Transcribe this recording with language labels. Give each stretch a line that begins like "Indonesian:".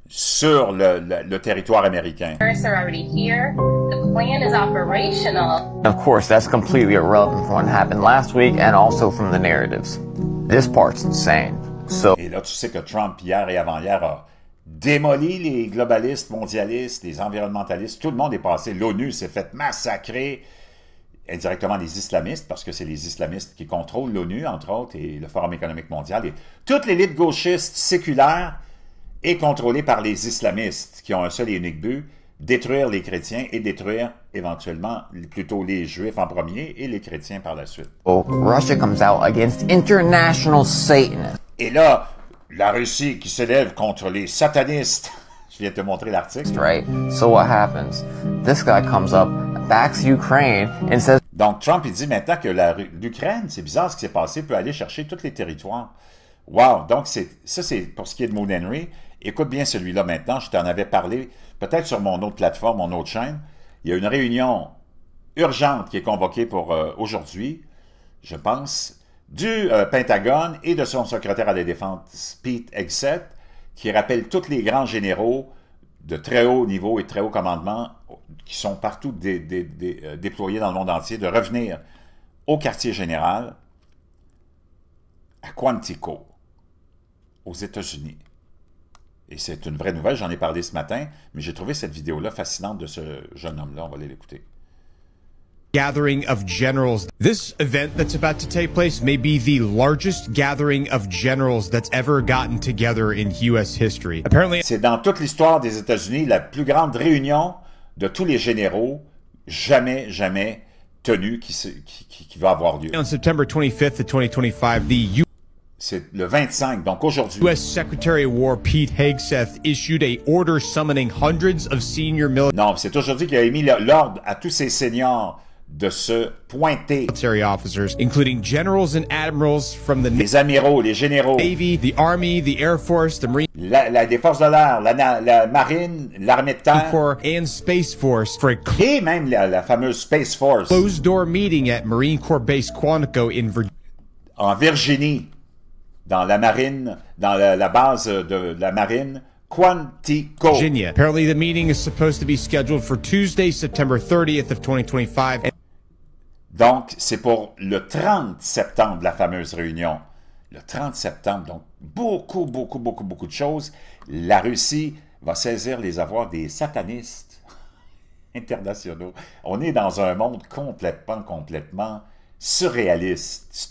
French: sur le territoire américain.
English: Terrorists are already here. The plan is operational. Of course, that's completely irrelevant from what happened last week and also from the narratives. This part's insane. So,
French: Et là, tu sais que Trump, hier et avant-hier, a démoli les globalistes, mondialistes, les environnementalistes. Tout le monde est passé. L'ONU s'est fait massacrer indirectement les islamistes, parce que c'est les islamistes qui contrôlent l'ONU, entre autres, et le Forum économique mondial. Et toute l'élite gauchiste séculaire est contrôlée par les islamistes, qui ont un seul et unique but, détruire les chrétiens et détruire éventuellement plutôt les juifs en premier et les chrétiens par la suite.
English: Russia comes out against international Satanists.
French: Et là, la Russie qui s'élève contre les satanistes. Je viens de te montrer l'article.
English: Right? So what happens? This guy comes up, backs Ukraine, and says,
French: Donc, Trump, il dit maintenant que l'Ukraine, c'est bizarre ce qui s'est passé, peut aller chercher tous les territoires. Wow! Donc, ça, c'est pour ce qui est de Moon Henry. Écoute bien celui-là maintenant. Je t'en avais parlé peut-être sur mon autre plateforme, mon autre chaîne. Il y a une réunion urgente qui est convoquée pour aujourd'hui, je pense, du Pentagone et de son secrétaire à la Défense, Pete Hegseth, qui rappelle tous les grands généraux de très haut niveau et de très haut commandement qui sont partout déployés dans le monde entier, de revenir au quartier général à Quantico, aux États-Unis. Et c'est une vraie nouvelle, j'en ai parlé ce matin, mais j'ai trouvé cette vidéo-là fascinante de ce jeune homme-là. On va aller l'écouter.
English: Gathering of generals. This event that's about to take place may be the largest gathering of generals that's ever gotten together in U.S. history. Apparently,
French: c'est dans toute l'histoire des États-Unis la plus grande réunion de tous les généraux jamais tenue qui va avoir lieu.
English: on September 25th of 2025, the
French: C'est le 25, donc aujourd'hui.
English: U.S. Secretary of War Pete Hegseth issued a order summoning hundreds of senior
French: Non, c'est aujourd'hui qu'il a émis l'ordre à tous ses seniors de se pointer.
English: military officers, including generals and admirals from the
French: Les amiraux, les généraux,
English: Navy, the Army, the Air Force, the Marine
French: des forces de l'air, la marine, l'armée de terre,
English: Corps, and Space Force for a
French: et même la fameuse Space Force
English: closed-door meeting at Marine Corps Base Quantico in Virginia.
French: en Virginie, dans la marine, dans la base de la marine, Quantico.
English: Apparently, the meeting is supposed to be scheduled for Tuesday, September 30th of 2025.
French: Donc, c'est pour le 30 septembre, la fameuse réunion. Le 30 septembre, donc beaucoup de choses. La Russie va saisir les avoirs des satanistes internationaux. On est dans un monde complètement surréaliste.